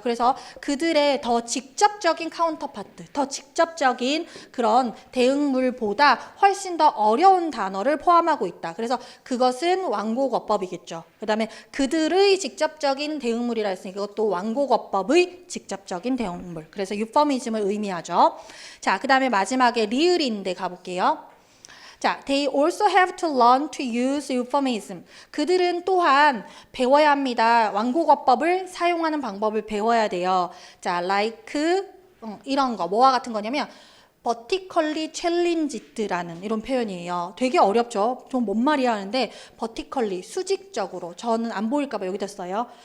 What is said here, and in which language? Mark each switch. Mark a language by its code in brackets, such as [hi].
[ko] 그래서 그들의 더 직접적인 카운터파트, 더 직접적인 그런 대응물보다 훨씬 더 어려운 단어를 포함하고 있다. 그래서 그것은 완곡어법이겠죠. 그 다음에 그들의 직접적인 대응물이라 했으니까 그것도 완곡어법의 직접적인 대응물. 그래서 euphemism을 의미하죠. 자, 그 다음에 마지막에 리을인데 가볼게요. [en] 자, they also have to learn to use euphemism. [ko] 그들은 또한 배워야 합니다. 완곡어법을 사용하는 방법을 배워야 돼요. 자, like 이런 거 뭐와 같은 거냐면 [en] vertically challenged [ko] 라는 이런 표현이에요. 되게 어렵죠. 좀 뭔 말이야 하는데 vertically 수직적으로 저는 안 보일까 봐 여기다 써요.